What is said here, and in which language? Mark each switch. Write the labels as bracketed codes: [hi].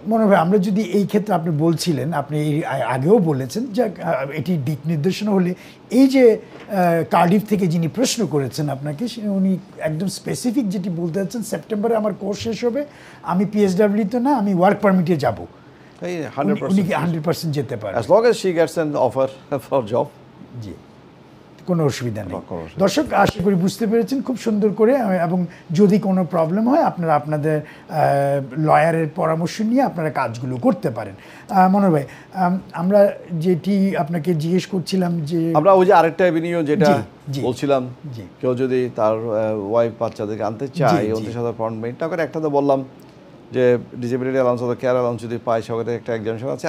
[bn] মনে হয় আমরা যদি এই ক্ষেত্রে আপনি বলছিলেন, আপনি আগেও বলেছেন যে এটি দিক নির্দেশনা হলে এই যে কার্ডিফ থেকে যিনি প্রশ্ন করেছেন আপনাকে, উনি একদম স্পেসিফিক যেটি বলতে চাচ্ছেন, সেপ্টেম্বরে আমার কোর্স শেষ হবে, আমি পিএসডব্লিউতে না, আমি ওয়ার্ক পারমিটে যাব, উনি কি 100% যেতে পারে [en] as long as she gets an offer for job? [bn] জি, কোনো অসুবিধা নেই। দর্শক আশা করি বুঝতে পেরেছেন খুব সুন্দর করে, এবং যদি কোনো প্রবলেম হয় আপনারা আপনাদের লয়ারের পরামর্শ নিয়ে আপনারা কাজগুলো করতে পারেন। মনোহর ভাই, আমরা যেটি আপনাকে জিজ্ঞেস করছিলাম যে আমরা ওই যে আরেকটা এভিনিউ যেটা বলছিলাম, কেউ যদি তার ওয়াইফ বাচ্চাদেরকে আনতে চায় 29,000 পাউন্ড মেইন টাকার, একটা তো বললাম যে ডিসেবিলিটি অ্যালাউন্স অথবা কেয়ার অ্যালাউন্স যদি পায় সরকারের একটা এক্সামশন আছে।